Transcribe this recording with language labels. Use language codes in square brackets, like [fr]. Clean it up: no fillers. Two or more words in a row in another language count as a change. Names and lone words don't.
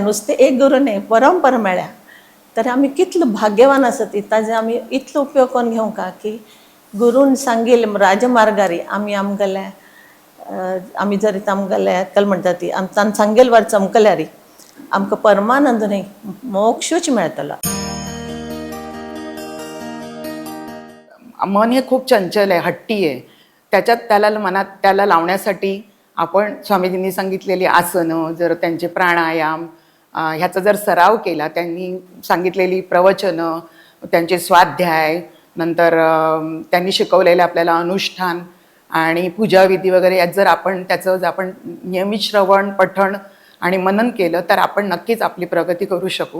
[kok] नुस्तें एक गुरू न्ही परंपरा मेळ्ळ्या. तर आमी कितलो भाग्यवान आसा ती ताजे आमी इतलो उपयोग करून घेवंका की गुरून सांगिल्ले राजमार्गारी आमी आमगेले आमी जर आमगेले कल म्हणटा ती तान सांगेल वार चमकल्यार आमकां परमानंद न्ही मोक्षूच मेळटलो. [mr] मन हे खूप चंचल आहे, हट्टी आहे. त्याच्यात त्याला मनात त्याला लावण्यासाठी आपण स्वामीजींनी सांगितलेली आसनं, जर त्यांचे प्राणायाम ह्याचा जर सराव केला, त्यांनी सांगितलेली प्रवचनं, त्यांचे स्वाध्याय, नंतर त्यांनी शिकवलेले आपल्याला अनुष्ठान आणि पूजाविधी वगैरे यात जर आपण आपण नियमित श्रवण, पठण आणि मनन केलं तर आपण नक्कीच आपली प्रगती करू शकू.